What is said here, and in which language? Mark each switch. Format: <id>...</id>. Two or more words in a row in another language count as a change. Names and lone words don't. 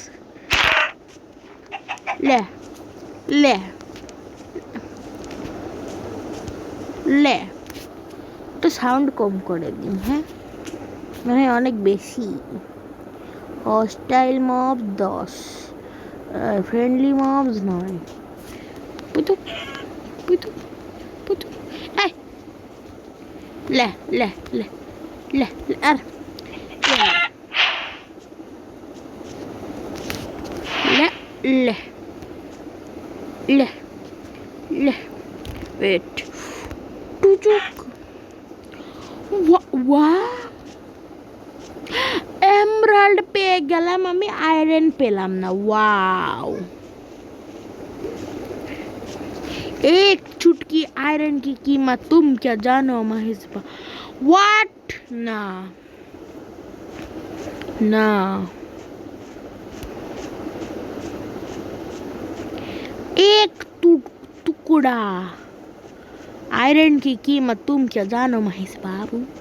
<bn>লে লে লে, তো সাউন্ড কম করে দিন, হ্যাঁ, মানে অনেক বেশি।</bn> <en>hostile mob 10, friendly mobs 9. পুতু পুতু পুতু, এই লে লে লে লে, আর লে লে লে লে, ওয়েট, টুচুক।</en> <bn>এমরাল্ড পেয়ে গেলাম আমি, আয়রন পেলাম না। ওয়াও,</bn> <hi>एक चुटकी आयरन की कीमत तुम क्या जानो महिस्बा? व्हाट? ना ना, एक टुकड़ा आयरन की कीमत तुम क्या जानो महिस बाबू?</hi>